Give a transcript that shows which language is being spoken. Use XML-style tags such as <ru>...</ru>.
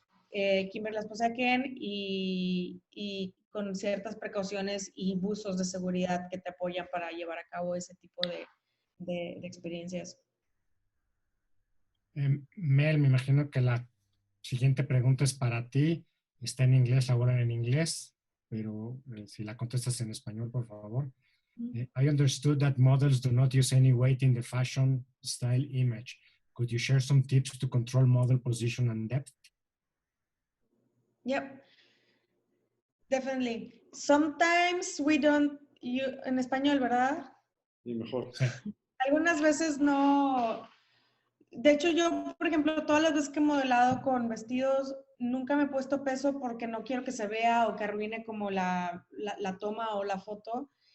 <es>Kimber, la esposa de Ken, y con ciertas precauciones y buzos de seguridad que te apoyan para llevar a cabo ese tipo de experiencias. Mel, me imagino que la siguiente pregunta es para ti. Está en inglés, ahora en inglés, pero si la contestas en español, por favor.</es> <en>I understood that models do not use any weight in the fashion style image. Could you share some tips to control model position and depth? Yep, definitely. Sometimes we don't use,</en> <es>en español, ¿verdad? Sí, mejor. Sí. Algunas veces no. De hecho, yo, por ejemplo, todas las veces que he modelado con vestidos, nunca me he puesto peso porque no quiero que se vea o que arruine como la toma o la foto.</es>